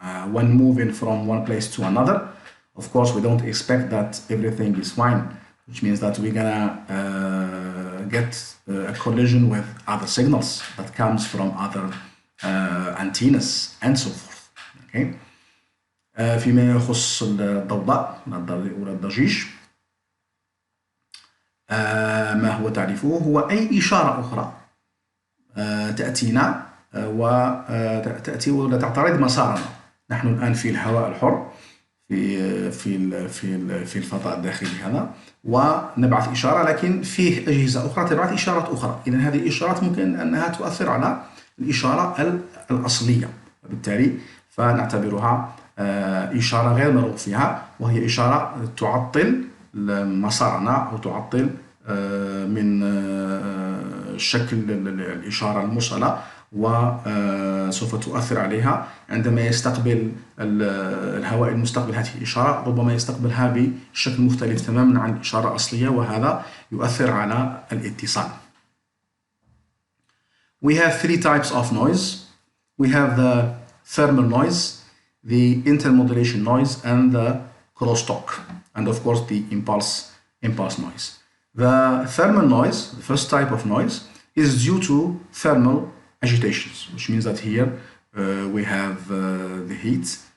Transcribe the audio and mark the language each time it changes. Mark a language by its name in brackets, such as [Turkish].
[English] When moving from one place to another, of course, we don't expect that everything is fine, which means that we're gonna get a collision with other signals that comes from other antennas and so forth. Okay. [Arabic] فيما يخص الضوضاء ولا الضجيج، ما هو تعريفه؟ هو أي إشارة أخرى تأتينا وتأتي ولا تعترض مسارنا. نحن الآن في الهواء الحر في الفضاء الداخلي هذا، ونبعث إشارة، لكن فيه أجهزة أخرى تبعث إشارات أخرى. إذن هذه الإشارات ممكن أنها تؤثر على الإشارة الأصلية، وبالتالي فنعتبرها إشارة غير مرغوب فيها، وهي إشارة تعطل مسارنا أو تعطل من شكل الإشارة المرسلة، وسوف تؤثر عليها عندما يستقبل الهواء المستقبل هذه الإشارة. ربما يستقبلها بشكل مختلف تماما عن الإشارة الأصلية، وهذا يؤثر على الاتصال. [English] We have three types of noise. We have the thermal noise, the intermodulation noise, and the crosstalk, and of course the impulse noise. The thermal noise, the first type of noise, is due to thermal agitations, which means that here we have the heat.